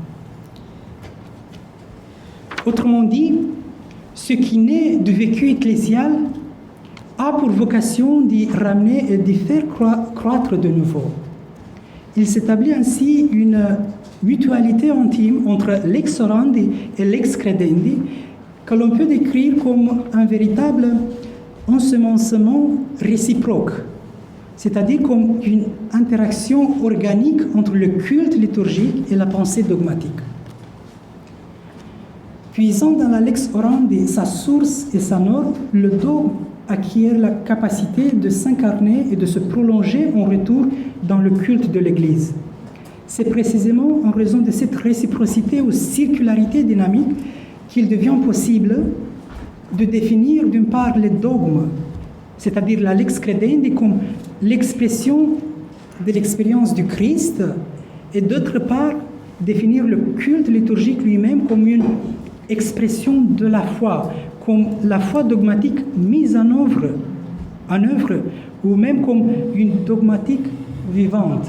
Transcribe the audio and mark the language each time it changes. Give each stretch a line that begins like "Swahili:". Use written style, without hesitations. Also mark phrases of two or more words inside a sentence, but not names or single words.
French: Autrement dit, ce qui naît du vécu ecclésial a pour vocation d'y ramener et d'y faire croître de nouveau. Il s'établit ainsi une mutualité intime entre
Latin: l'ex orandi
French: et
Latin: l'ex credendi
French: que l'on peut décrire comme un véritable ensemencement réciproque, c'est-à-dire comme une interaction organique entre le culte liturgique et la pensée dogmatique. Puisant dans la
Latin: lex orandi
French: sa source et sa norme, le dogme acquiert la capacité de s'incarner et de se prolonger en retour dans le culte de l'Église. C'est précisément en raison de cette réciprocité ou circularité dynamique qu'il devient possible de définir d'une part les dogmes, c'est-à-dire la
Latin: lex credendi
French: comme l'expression de l'expérience du Christ, et d'autre part définir le culte liturgique lui-même comme une expression de la foi, comme la foi dogmatique mise en œuvre, ou même comme une dogmatique vivante.